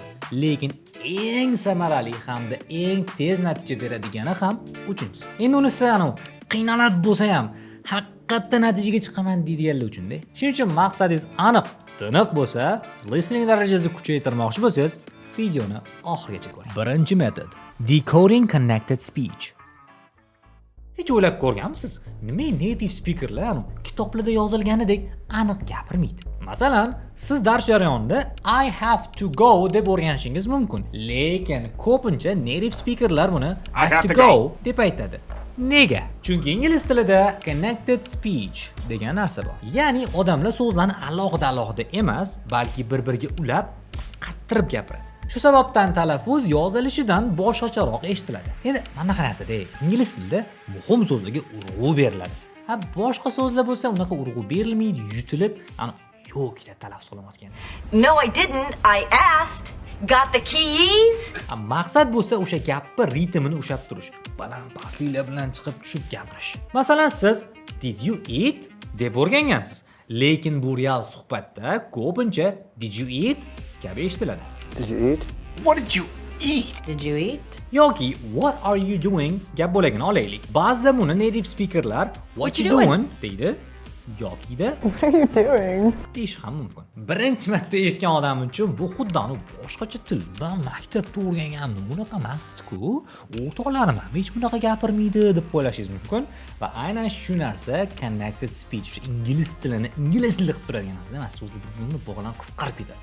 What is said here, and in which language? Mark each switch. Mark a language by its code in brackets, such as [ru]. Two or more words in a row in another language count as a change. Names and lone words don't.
[uz] Lekin eng samarali hamda eng tez natija beradigani ham uchinchisi. Endi unisi qiynalib bo'lsa ham haqiqatda natijaga chiqaman deydiganlar uchun-da. Shuning uchun maqsadingiz aniq, tiniq bo'lsa, listening darajasini kuchaytirmoqchi bo'lsangiz, videoni oxirigacha ko'ring. Birinchi metod: [en] decoding connected speech. [uz] Hech o'ylab ko'rganmisiz? Nima [en] native speakerlar [uz] kitoblarda yozilganidek aniq gapirmaydi? Masalan, siz dars jarayonida [en] I have to go [uz] deb o'rganishingiz mumkin. Lekin ko'pincha [en] native speakerlar [uz] buni [en] I have to go [uz] deb aytadi. Nega? Chunki ingliz tilida [en] connected speech [uz] degan narsa bor. Ya'ni odamlar so'zlarni alohida emas, balki bir-biriga ulab, qisqartirib gapiradi. Shu sababdan talaffuz yozilishidan boshqacharoq eshitiladi. Endi mana qarasada, ingliz tilida muhim so'zlarga urg'u beriladi. Boshqa so'zlar bo'lsa, unaqa urg'u berilmaydi, yutilib, yo'q deb talaffuz qilinayotgan. [en] No, I didn't. I asked. Got the keys? [uz] Maqsad bo'lsa o'sha gapni ritmini ushlab turish, baland pastliklar bilan chiqib tushib gapirish. Masalan, siz [en] did you eat [uz] deb o'rgangansiz, lekin bu real suhbatda ko'pincha [en] did you eat [uz] kabi eshitiladi. [en] Did you eat? What did you eat? Did you eat? [uz] Yoki [en] what are you doing [uz] gap bo'lagini olaylik. Ba'zida buni [en] native speakerlar what you doing [uz] deydi. Yokida [en] What are you doing? [uz] deyish ham mumkin. Birinchi marta eshitgan odam uchun bu xuddi boshqacha til. Men maktabda o'rgangandim, bunaqa emasdi-ku. O'rtoqlarim ham hech bunaqa gapirmaydi deb o'ylashingiz mumkin. Va aynan shu narsa [en] connected speech, [uz] ingliz tilini ingliz tilida qilib turadigan narsa emas, so'zlar bir-birini bog'lan qisqarib ketadi.